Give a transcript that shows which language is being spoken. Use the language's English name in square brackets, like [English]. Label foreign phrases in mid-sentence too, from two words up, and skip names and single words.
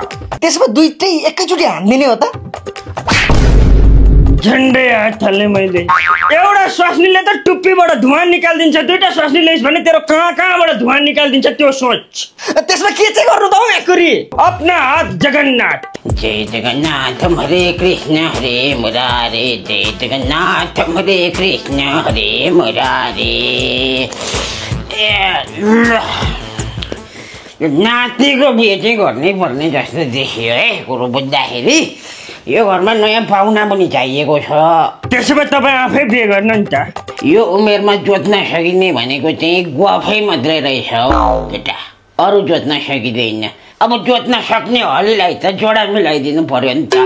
[Nepali] त्यसमा दुईटै एकैचोटि हान्दिने हो त झन्डै हात हाल्ने मैले एउटा स्वास्नीले त टुप्पीबाट धुवाँ निकालिदिन्छ दुईटा स्वास्नी ल्याइस् भने तेरो कहाँबाट धुवाँ निकालिदिन्छ त्यो सोच त्यसमा के चाहिँ गर्नु त एकुरी [Hindi] अपना हात जगन्नाथ [Sanskrit] जय जगन्नाथम हरे कृष्ण हरे मुरारे जय जगन्नाथम हरे कृष्ण हरे मुरारे [Nepali] नातिको बिहे चाहिँ गर्नै पर्ने जस्तो देखियो है कुरो बुझ्दाखेरि यो घरमा नयाँ पाहुना पनि चाहिएको छ त्यसो भए तपाईँ आफै बिहे गर्नु नि त यो उमेरमा जोत्न सकिने भनेको चाहिँ गुवाफै मात्रै रहेछ हौ केटा अरू जोत्न सकिँदैन अब जोत्न सक्ने हलीलाई त जोडा मिलाइदिनु पर्यो नि त